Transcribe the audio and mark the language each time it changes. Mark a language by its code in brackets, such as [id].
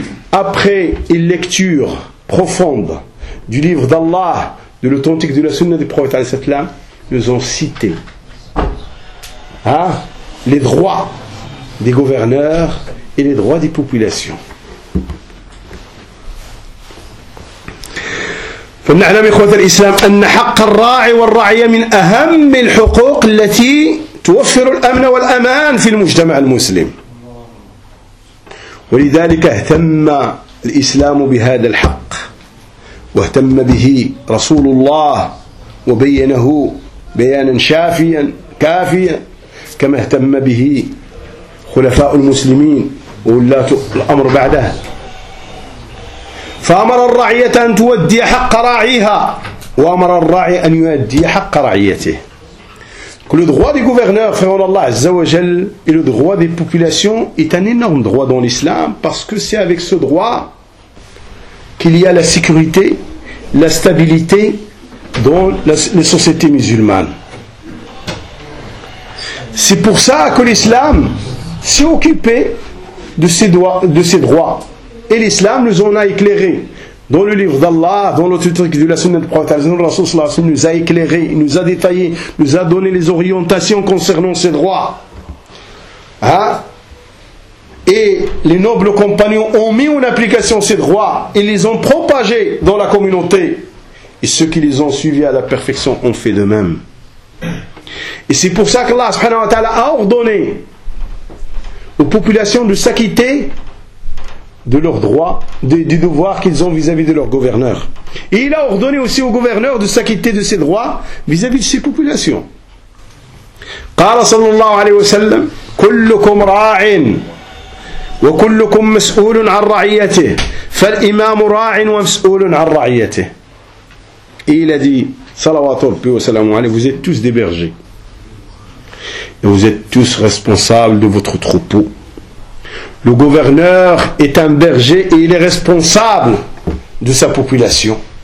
[fr] après une lecture profonde du livre d'Allah de l'authentique de la sunna du prophète [ar] عليه الصلاة والسلام [fr] nous ont cité les droits des gouverneurs et les droits des populations. [ar] فنعلم إخوة الإسلام أن حق الراعي والرعية من أهم الحقوق التي توفر الأمن والأمان في المجتمع المسلم. ولذلك اهتم الإسلام بهذا الحق واهتم به رسول الله وبينه بيانا شافيا كافيا كما اهتم به خلفاء المسلمين وولاة الأمر بعده فأمر الرعية أن تؤدي حق راعيها وأمر الراعي أن يؤدي حق رعيته كل [fr] droit des gouverneurs [ar] فهو الله عز وجل [fr] et le droit des populations est un énorme droit dans l'islam parce que c'est avec ce droit qu'il y a la sécurité la stabilité dans les sociétés musulmanes. C'est pour ça que l'islam s'est occupé de ses droits. Et l'islam nous en a éclairé. Dans le livre d'Allah, dans l'autre truc de la sunna du prophète, le Rasoul nous a éclairé, nous a détaillé, nous a donné les orientations concernant ses droits. Hein? Et les nobles compagnons ont mis en application ces droits et les ont propagés dans la communauté. Et ceux qui les ont suivis à la perfection ont fait de même. Et c'est pour ça qu'Allah subhanahu wa ta'ala a ordonné aux populations de s'acquitter de leurs droits, des devoirs qu'ils ont vis-à-vis de leurs gouverneurs. Et il a ordonné aussi aux gouverneurs de s'acquitter de ses droits vis-à-vis de ses populations. [ar] قال صلى الله عليه وسلم كلكم راع وكلكم مسؤول عن رعيته فالإمام راع ومسؤول عن رعيته. [fr] Et il a dit salawatullahi wa salamu alayhi, vous êtes tous des bergers. Et vous êtes tous responsables de votre troupeau. Le gouverneur est un berger et il est responsable de sa population.